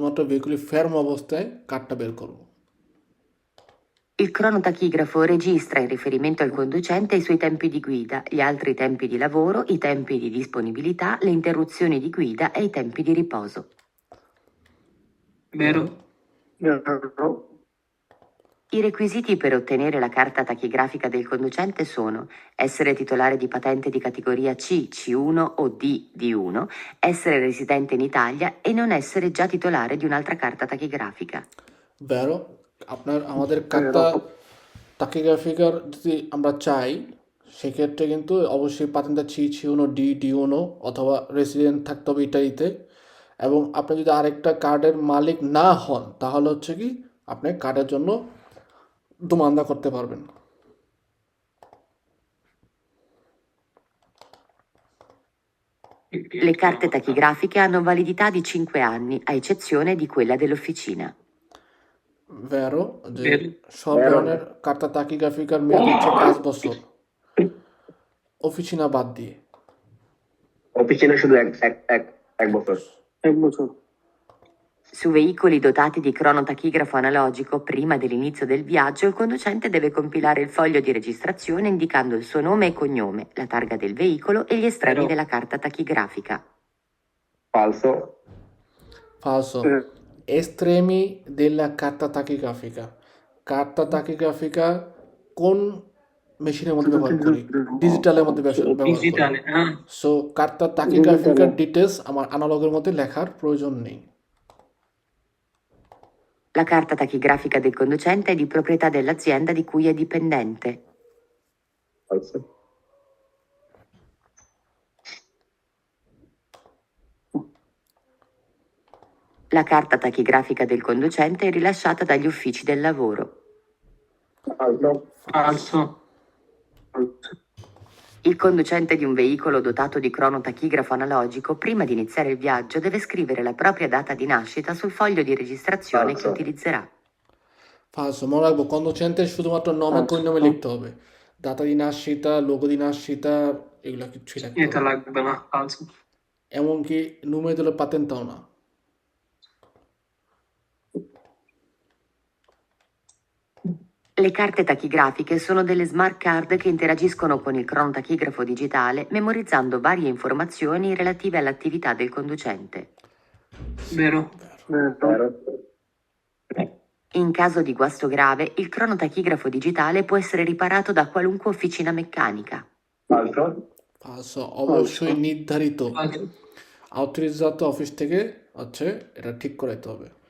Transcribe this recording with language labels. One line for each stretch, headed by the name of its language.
Bangla: ভেহিকুলি ফেরম অবস্থায় কার্ডটা বের করবো।
Italian: Il cronotachigrafo registra in riferimento al conducente i suoi tempi di guida, gli altri tempi di lavoro, i tempi di disponibilità, le interruzioni di guida e i tempi di riposo. vero, vero, I requisiti per ottenere la carta tachigrafica del conducente sono essere titolare di patente di categoria C, C1 o D, D1, essere residente in Italia e non essere già titolare di un'altra carta tachigrafica.
Bangla: ভেরো আমাদের কার্তা তাকিগ্রাফিকার যদি আমরা চাই সেক্ষেত্রে কিন্তু অবশ্যই পাতেন্টটা ছি1 D one অথবা resident থাকতে হবে ইটালিতে এবং আপনি যদি আরেকটা কার্ডের মালিক না হন তাহলে হচ্ছে কি আপনি কার্ডের জন্য দোমান্দা করতে পারবেন।
Italian: Le carte tachigrafiche hanno validità di 5 anni, a eccezione di quella dell'officina. ভেরো যে Vero.
Bangla: সব ধরনের কার্তা তাকিগ্রাফিকার মেয়াদ হচ্ছে 5 বছর অফিসিনা বাদ দিয়ে। অফিসিনে শুধু এক বছর। 1 বছর।
Italian: Su veicoli dotati di cronotachigrafo analogico, prima dell'inizio del viaggio, il conducente deve compilare il foglio di registrazione indicando il suo nome e cognome, la targa del veicolo e gli estremi Però- della carta tachigrafica. ফালসো। Falso. Eh. Estremi della carta tachigrafica.
Bangla: Carta tachigrafica কোন মেশিনের মধ্যে ব্যবহার করি? ডিজিটালের মধ্যে ব্যবহার করি।
Italian: Digitale. Ah,
Bangla: so কার্তা তাকিগ্রাফিকার details আমার অ্যানালগের মধ্যে লেখার প্রয়োজন নেই।
Italian: La carta tachigrafica del conducente è di proprietà dell'azienda di cui è dipendente. ফালসো। La carta tachigrafica del conducente è rilasciata dagli uffici del lavoro. ফালসো। falso. Il conducente di un veicolo dotato di cronotachigrafo analogico, prima di iniziare il viaggio, deve scrivere la propria data di nascita sul foglio di registrazione che Falso. utilizzerà.
Bangla: ফালসো মনে রাখবো কন্ডুসেন্টের শুধুমাত্র নমে কইনমে লিখতে হবে। দাতা দি নাসিতা, logo দি নাসিতা এগুলো কিছুই লাগবে এটা না। লাগবে না, falso. এমনকি নুমে দিলে পাতেন্টাও না।
Italian: Le carte tachigrafiche sono delle smart card che interagiscono con il cronotachigrafo digitale, memorizzando varie informazioni relative all'attività del conducente. Vero. ভেরো। In caso di guasto grave, il cronotachigrafo digitale può essere riparato da qualunque officina meccanica. ফালসো।
Bangla: ফালসো অবশ্যই নির্ধারিত
Italian: Falso.
Bangla: আউথরিজাত office থেকে হচ্ছে এটা ঠিক করাইতে হবে।